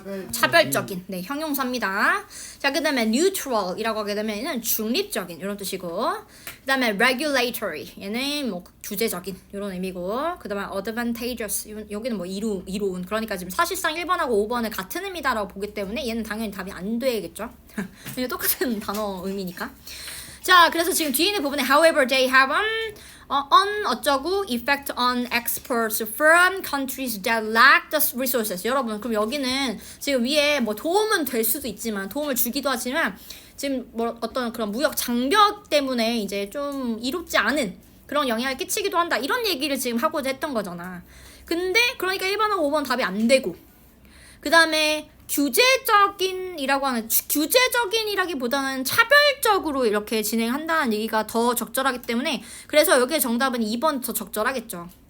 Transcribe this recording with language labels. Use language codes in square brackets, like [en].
[ko] 차별적인 네, 형용사입니다. 자, 그 다음에 neutral이라고 하게 되면 얘는 중립적인 이런 뜻이고 그 다음에 regulatory 얘는 뭐 규제적인 이런 의미고 그 다음에 advantageous 여기는 뭐 이로운 그러니까 지금 사실상 1번하고 5번은 같은 의미다라고 보기 때문에 얘는 당연히 답이 안 되겠죠. 이게 똑같은 단어 의미니까. 자, 그래서 지금 뒤에 있는 부분에 [en] however they have on [ko] 어쩌고 [en] effect on exports from countries that lack the resources. [ko] 여러분 그럼 여기는 지금 위에 뭐 도움은 될 수도 있지만 도움을 주기도 하지만 지금 뭐 어떤 그런 무역 장벽 때문에 이제 좀 이롭지 않은 그런 영향을 끼치기도 한다 이런 얘기를 지금 하고자 했던 거잖아. 근데 그러니까 1번하고 5번 답이 안 되고 그 다음에 규제적인이라고 하는 규제적인이라기보다는 차별적으로 이렇게 진행한다는 얘기가 더 적절하기 때문에 그래서 여기에 정답은 2번 더 적절하겠죠.